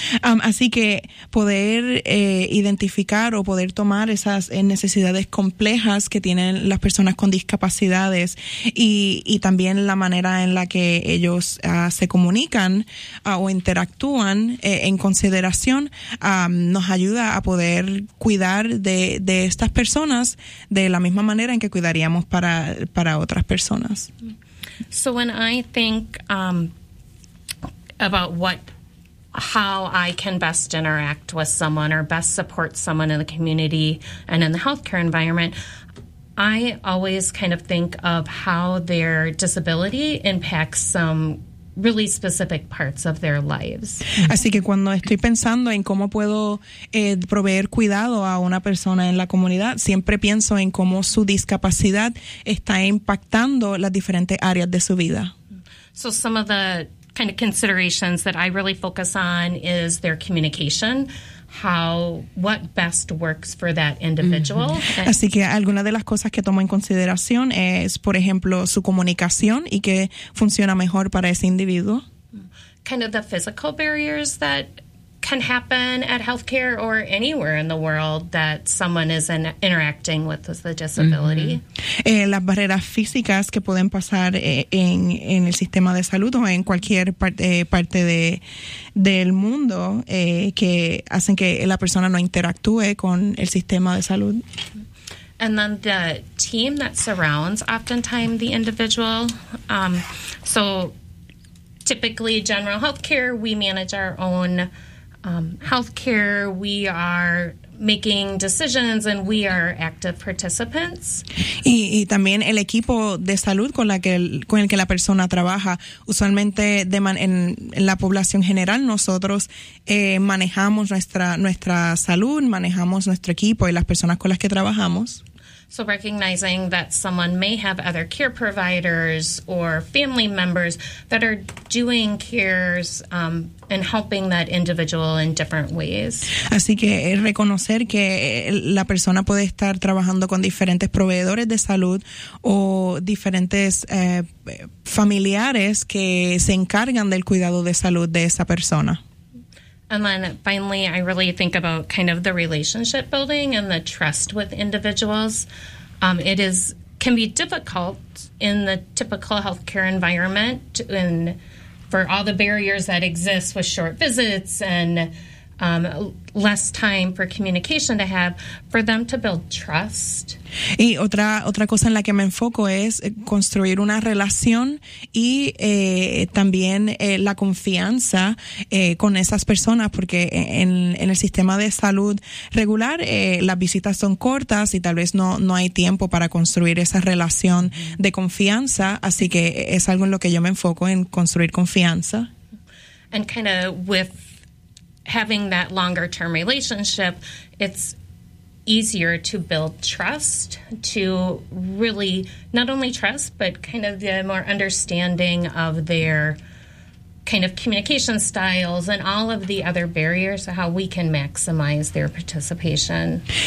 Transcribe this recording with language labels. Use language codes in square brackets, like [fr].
[es] Así que poder identificar o poder tomar esas necesidades complejas que tienen las personas con discapacidades y también la manera en la que ellos se comunican o interactúan en consideración nos ayuda a poder cuidar de estas personas de la misma manera en que cuidaríamos para otras personas. [en] So when I think about how I can best interact with someone or best support someone in the community and in the healthcare environment, I always kind of think of how their disability impacts some really specific parts of their lives. [es] Así que cuando estoy pensando en cómo puedo proveer cuidado a una persona en la comunidad, siempre pienso en cómo su discapacidad está impactando las diferentes áreas de su vida. [en] So some of the kind of considerations that I really focus on is their communication. What best works for that individual. Mm-hmm. [es] Así que alguna de las cosas que tomo en consideración es, por ejemplo, su comunicación y qué funciona mejor para ese individuo. [en] Kind of the physical barriers that can happen at healthcare or anywhere in the world that someone is interacting with as a disability. Mm-hmm. [es] Las barreras físicas que pueden pasar en el sistema de salud o en cualquier parte del mundo que hacen que la persona no interactúe con el sistema de salud. [en] And then the team that surrounds oftentimes the individual. So typically general healthcare, we manage our own healthcare, we are making decisions and we are active participants. [es] Y también el equipo de salud con el que la persona trabaja, usualmente en la población general nosotros manejamos nuestra salud, manejamos nuestro equipo y las personas con las que trabajamos. [en] So recognizing that someone may have other care providers or family members that are doing cares and helping that individual in different ways. [es] Así que reconocer que la persona puede estar trabajando con diferentes proveedores de salud o diferentes familiares que se encargan del cuidado de salud de esa persona. [en] And then finally, I really think about kind of the relationship building and the trust with individuals. It can be difficult in the typical healthcare environment and for all the barriers that exist with short visits and less time for communication to have, for them to build trust. [es] Y otra cosa en la que me enfoco es construir una relación y también la confianza con esas personas, porque en el sistema de salud regular las visitas son cortas y tal vez no hay tiempo para construir esa relación de confianza, así que es algo en lo que yo me enfoco, en construir confianza. [en] And kind of with having that longer term relationship, it's easier to build trust, to really not only trust, but kind of the more understanding of their kind of communication styles and all of the other barriers, how we can maximize their participation.